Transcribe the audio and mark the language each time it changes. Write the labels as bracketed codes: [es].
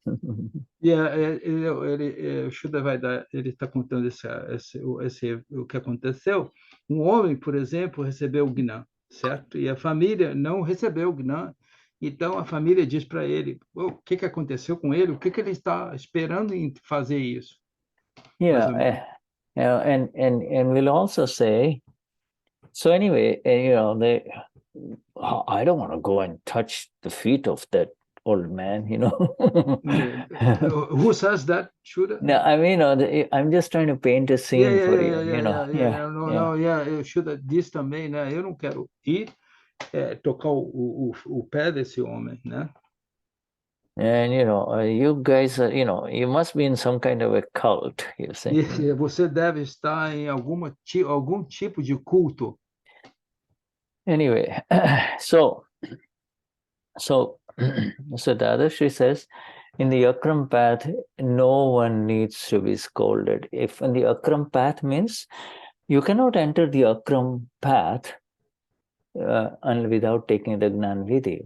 [pt] O Shuddha vai dar, ele está contando o que aconteceu. Um homem, por exemplo, recebeu o Gnan, certo? E a família não recebeu o Gnan. Então a família diz para ele, o que aconteceu com ele? O que ele está esperando em fazer isso? [en] Yeah, and we'll also say, so anyway, I don't want to go and touch the feet of that old man, Who says that, Shuddha? No, I mean, I'm just trying to paint a scene for you, [pt] Shuddha diz também, né? Eu não quero ir tocar o pé desse homem, né? [en] And you guys are, you must be in some kind of a cult, you say. [pt] Você deve estar em algum tipo de culto. [en] Anyway, so Dadashri says, in the Akram path, no one needs to be scolded. If in the Akram path means you cannot enter the Akram path and without taking the Gnanvidhi.